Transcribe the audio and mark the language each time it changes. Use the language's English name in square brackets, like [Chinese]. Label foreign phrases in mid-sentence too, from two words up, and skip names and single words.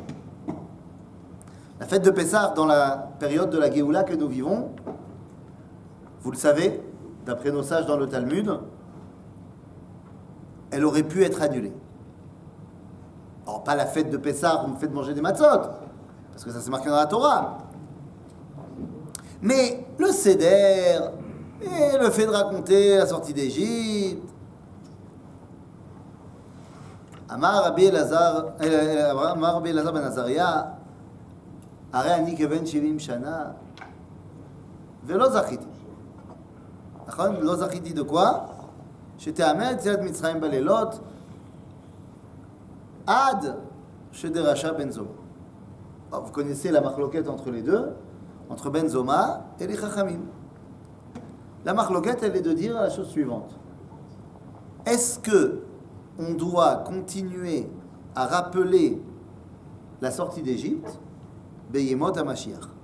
[French] La fête de Pessah, dans la période de la Géoula que nous vivons, vous le savez, d'après nos sages dans le Talmud, elle aurait pu être annulée. Alors, pas la fête de Pessah, on me fait de manger des matzot, parce que ça c'est marqué dans la Torah. Mais le Seder, et le fait de raconter la sortie d'Égypte, [Hebrew] אמר רבי אלעזר בן עזריה, הרי אני כבן 70 שנה, ולא זכיתי. נכון? לא זכיתי [French] de quoi? [Hebrew] שתאמר יציאת מצרים בלילות, עד שדרשה בן זומא. [French] Alors, vous connaissez la marloquette entre les deux, entre Ben Zoma et les Chachamim. La marloquette, elle est de dire la chose suivante. Est-ce que on doit continuer à rappeler la sortie d'Égypte, [Hebrew] בימות המשיח?